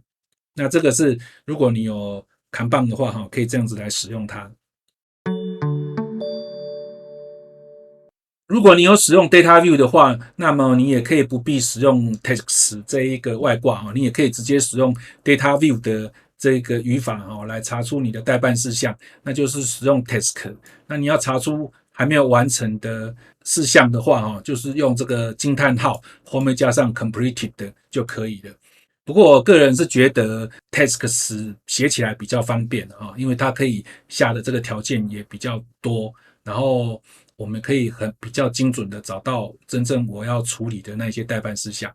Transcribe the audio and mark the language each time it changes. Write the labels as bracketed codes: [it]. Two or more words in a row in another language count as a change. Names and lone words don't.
[zh] 那這個是如果你有Kanban的話可以這樣子來使用它。如果你有使用 Data View 的話，那麼你也可以不必使用 Task 這一個外掛，你也可以直接使用 Data View 的這個語法來查出你的待辦事項，那就是使用 Task。那你要查出還沒有完成的事項的話，就是用這個驚嘆號後面加上 Completed 的就可以了。不過我個人是覺得 Tasks 寫起來比較方便，因為它可以下的這個條件也比較多，然後我們可以比較精準的找到真正我要處理的那些待办事項。